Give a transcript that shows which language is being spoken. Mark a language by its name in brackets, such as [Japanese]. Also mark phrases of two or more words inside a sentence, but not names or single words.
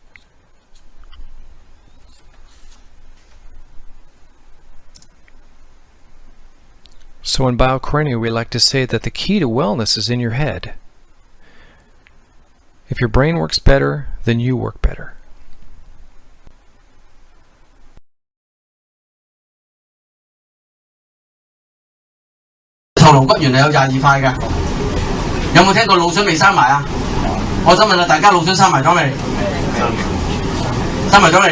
[English] So in biocranial, we like to say that the key to wellness is in your head. If your brain works better, then you work better. [Cantonese] 頭顱骨原來有22塊嘅，有冇聽過腦筍未生埋啊？我想問下大家腦筍生埋咗未？生埋咗未？